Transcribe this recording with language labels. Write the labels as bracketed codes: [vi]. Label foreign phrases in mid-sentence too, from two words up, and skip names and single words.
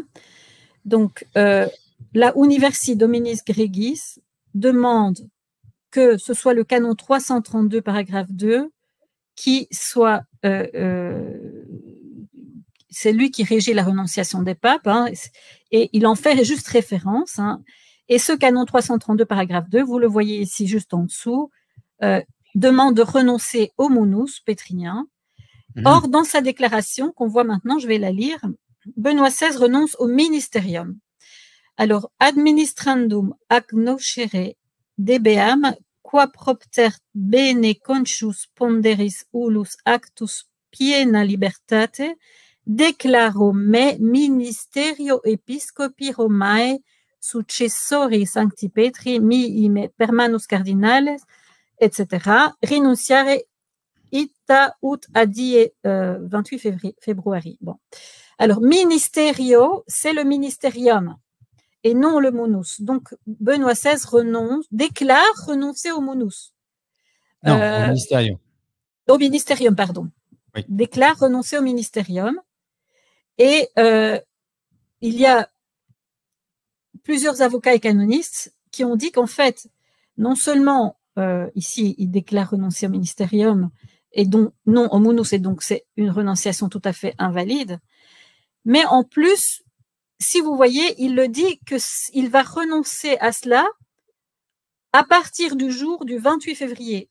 [fr] Donc, la Universi Dominis Gregis demande que ce soit le canon 332, paragraphe 2, qui soit c'est lui qui régit la renonciation des papes, hein, et il en fait juste référence. Hein. Et ce canon 332, paragraphe 2, vous le voyez ici juste en dessous, demande de renoncer au munus pétrinien. Or, dans sa déclaration, qu'on voit maintenant, je vais la lire, Benoît XVI renonce au ministérium. Alors, [la] administrandum ac nocere debeam, qua propter bene conscius ponderis ulus actus piena libertate, declaro me ministerio episcopi Romae successori Sancti Petri mihi per manus cardinales, etc. Rinunciare ita ut adie 28 février. [fr] Bon. Alors, ministerio, c'est le ministérium et non le munus. Donc, Benoît XVI déclare renoncer au munus. Non, au ministérium. Au ministérium, pardon. Oui. Déclare renoncer au ministérium. Et il y a plusieurs avocats et canonistes qui ont dit qu'en fait, non seulement ici, il déclare renoncer au ministérium et donc non au munus, et donc c'est une renonciation tout à fait invalide, mais en plus, si vous voyez, il le dit qu'il va renoncer à cela à partir du jour du 28 février.